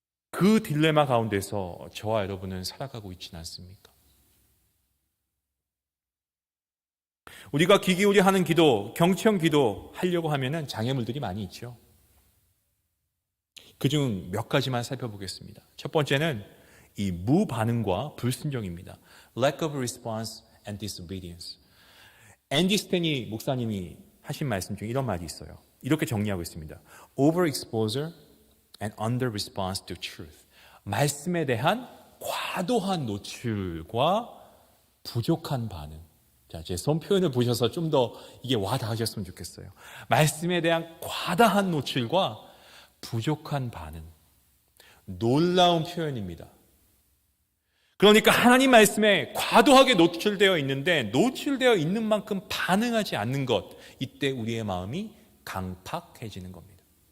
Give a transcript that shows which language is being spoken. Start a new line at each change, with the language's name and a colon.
Korean: 그 딜레마 가운데서 저와 여러분은 살아가고 있지는 않습니까? 우리가 귀 기울여 하는 기도, 경청 기도 하려고 하면은 장애물들이 많이 있죠. 그중 몇 가지만 살펴보겠습니다. 첫 번째는 이 무반응과 불순종입니다.
English: Lack of response and disobedience.
Korean: 앤디 스탠리 목사님이 하신 말씀 중에 이런 말이 있어요. 이렇게 정리하고 있습니다.
English: Overexposure and under response to truth.
Korean: 말씀에 대한 과도한 노출과 부족한 반응. 자, 제 손 표현을 보셔서 좀 더 이게 와 닿으셨으면 좋겠어요. 말씀에 대한 과다한 노출과 부족한 반응. 놀라운 표현입니다. 그러니까 하나님 말씀에 과도하게 노출되어 있는데 노출되어 있는 만큼 반응하지 않는 것, 이때 우리의 마음이 강팍해지는 겁니다.